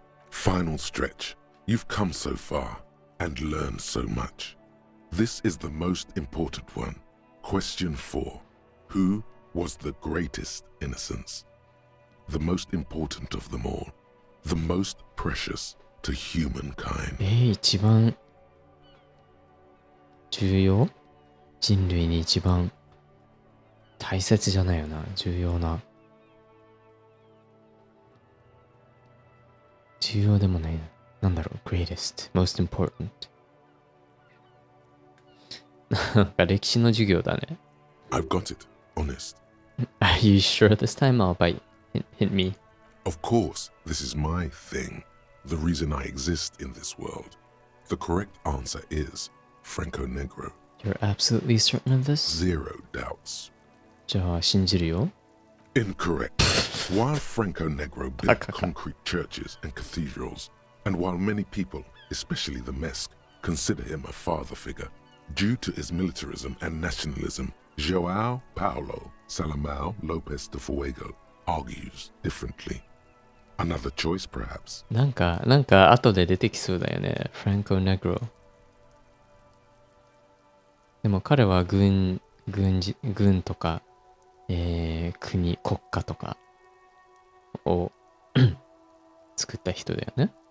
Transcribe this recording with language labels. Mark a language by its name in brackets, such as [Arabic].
[English] Final stretch. You've come so far and learned so much. This is the most important one. Question 4. Who was the greatest innocence, the most important of them all, the most precious to humankind. [Japanese] 一番重要？人類に一番大切じゃないよな。重要でもないな。なんだろう、 [English] greatest, most important [Japanese] なんか歴史の授業だね。 [English] I've got it, honest. Are you sure this time? I'll bite. Hit me. Of course, this is my thing, the reason I exist in this world. The correct answer is Franco Negro. You're absolutely certain of this? Zero doubts. [Japanese] じゃあ信じるよ。 [English] Incorrect. While Franco Negro built concrete churches and cathedrals, and while many people, especially the Mesk, consider him a father figure, due to his militarism and nationalism, João Paulo Salomão Lopes de Fuego argues differently. Another choice, perhaps. [Japanese] なんか後で出てきそうだよね。 Franco Negro。でも彼は軍とか、国家とかを作った人だよね。